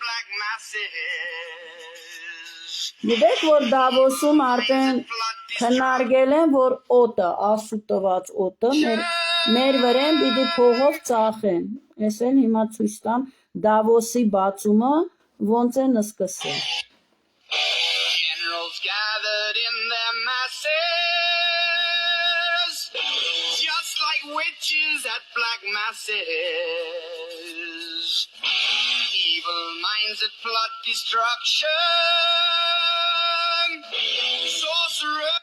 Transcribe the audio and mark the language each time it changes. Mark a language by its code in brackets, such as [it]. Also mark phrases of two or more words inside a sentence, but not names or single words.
[hy] Գիտեք, որ Դավոսում արդեն քննարկել են, որ օտը, ասու տված օտը, մեր վրեն պիտի փողով ծախեն։ Ես էլ հիմա ցույց տամ Դավոսի բացումը ոնց են սկսել։ [en] Generals gathered in their masses, just like witches at black masses. Evil minds that plot destruction, sorcerers